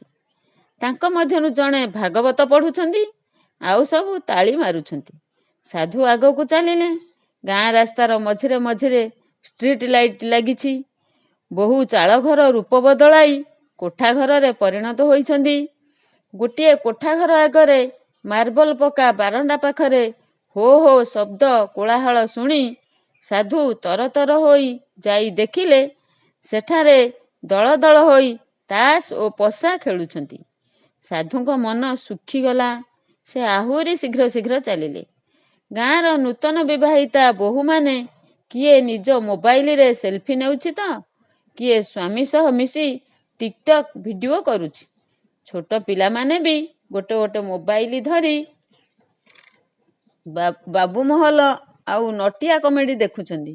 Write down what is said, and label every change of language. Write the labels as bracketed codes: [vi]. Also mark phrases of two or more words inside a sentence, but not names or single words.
[or] ତାଙ୍କ ମଧ୍ୟରୁ ଜଣେ ଭାଗବତ ପଢ଼ୁଛନ୍ତି, ଆଉ ସବୁ ତାଳି ମାରୁଛନ୍ତି। ସାଧୁ ଆଗକୁ ଚାଲିଲେ। ଗାଁ ରାସ୍ତାର ମଝିରେ ମଝିରେ [en] street light [or] ଲାଗିଛି। ବହୁ ଚାଳ ଘର ରୂପ ବଦଳାଇ କୋଠା ଘର ରେ ପରିଣତ ହେଉଛନ୍ତି। ଗୋଟେ କୋଠା ଘର ଆଗରେ ମାର୍ବଲ ପକା ବାରଣ୍ଡା ପାଖରେ ହୋ ହୋ ଶବ୍ଦ କୋଳାହଳ ଶୁଣି ସାଧୁ ତରତର ହୋଇ ଯାଇ ଦେଖିଲେ ସେଠାରେ ଦଳ ଦଳ ହୋଇ ତାସ ଓ ପଶା ଖେଳୁଛନ୍ତି। ସାଧୁଙ୍କ ମନ ସୁଖୀଗଲା। ସେ ଆହୁରି ଶୀଘ୍ର ଶୀଘ୍ର ଚାଲିଲେ। ଗାଁର ନୂତନ ବିବାହିତା ବୋହୂମାନେ କିଏ ନିଜ ମୋବାଇଲରେ ସେଲ୍ଫି ନେଉଛି ତ, କିଏ ସ୍ୱାମୀ ସହ ମିଶି ଟିକଟକ୍ ଭିଡ଼ିଓ କରୁଛି। ଛୋଟ ପିଲାମାନେ ବି ଗୋଟେ ଗୋଟେ ମୋବାଇଲ ଧରି ବାବୁମହଲ ଆଉ ନଟିଆ କମେଡି ଦେଖୁଛନ୍ତି।